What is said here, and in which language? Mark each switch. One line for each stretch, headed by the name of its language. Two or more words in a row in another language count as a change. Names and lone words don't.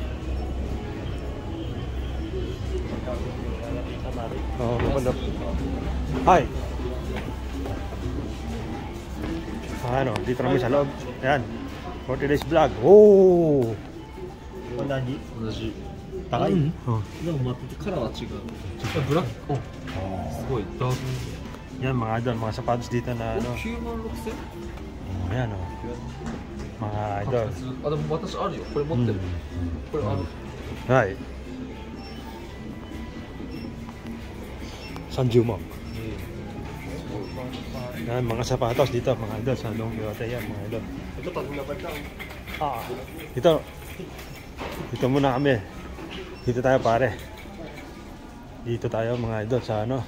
Filipino: Oh, maganda. Hi. Ano, dito kami sa loob. Ayan.
English: For today's vlog. Oh. Ondaji.
Japanese: 高い？でも待ってカラーは違う。ブラック。すごいダーク。
Filipino: Yan mga idol, mga sapatos dito na ano. 96,000? Ayan o. Mga idol.
Japanese: あ、でも私あるよ。これ持ってる。これある。はい。30mo.
Filipino: Yan mga sapatos dito mga idol sa Don Quixote yan mga idol. Ito pag nabad lang. Dito muna kami. Dito tayo pare. Dito tayo mga idol sa ano.